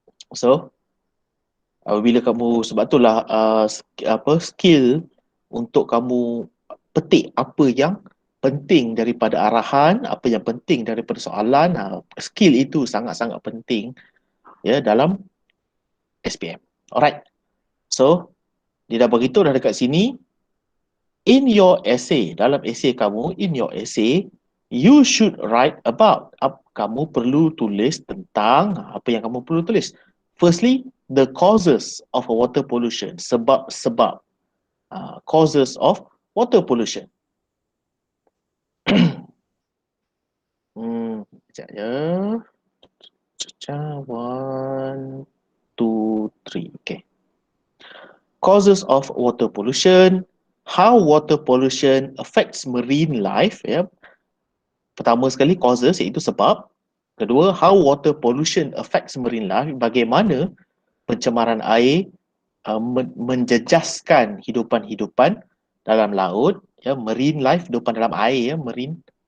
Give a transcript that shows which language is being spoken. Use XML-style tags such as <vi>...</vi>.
<ms>So apabila kamu, sebab itulah skill untuk kamu petik apa yang penting daripada arahan, apa yang penting daripada soalan, skill itu sangat-sangat penting ya dalam SPM. Alright.</ms> <en>So</en> <ms>dia dah beritahu dah dekat sini,</ms> <en>in your essay,</en> <ms>dalam essay kamu,</ms> <en>in your essay, you should write about.</en> <ms>Kamu perlu tulis tentang apa yang kamu perlu tulis.</ms> <en>Firstly, the causes of water pollution.</en> <ms>Sebab-sebab</ms> <en>causes of water pollution.</en> <ms>Sekejap ya. 1, 2, 3. Okay.</ms> <en>Causes of water pollution. How water pollution affects marine life.</en> <ms>Ya. Pertama sekali causes, iaitu sebab. Kedua,</ms> <en>how water pollution affects marine life.</en> <ms>Bagaimana pencemaran air menjejaskan hidupan-hidupan dalam laut, ya, marine life, hidupan dalam air, ya, marine.</ms>